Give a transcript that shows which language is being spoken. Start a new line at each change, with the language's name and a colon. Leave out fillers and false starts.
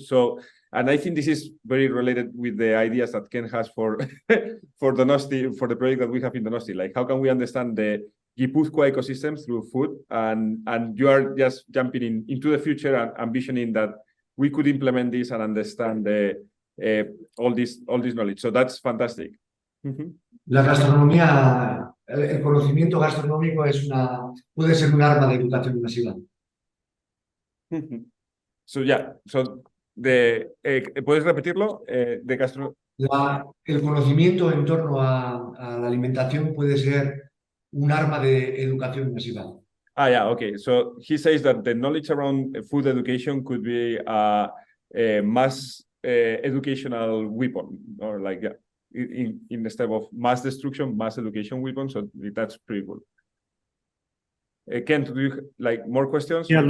English: So, and I think this is very related with the ideas that Ken has for for Donosti, for the project that we have in Donosti. Like, how can we understand the Gipuzkoa ecosystem through food, and you are just jumping into the future and envisioning that we could implement this and understand all this knowledge. So that's fantastic.
Spanish: La gastronomía, el conocimiento gastronómico puede ser un arma de educación masiva.
English: So yeah, so
Spanish: ¿puedes repetirlo? De gastro. El conocimiento en torno a la alimentación puede ser un arma de educación masiva.
English: Yeah, okay. So he says that the knowledge around food education could be a mass educational weapon, or like, yeah, in the step of mass destruction, mass education weapon. So that's pretty cool. Ken, do you like more questions?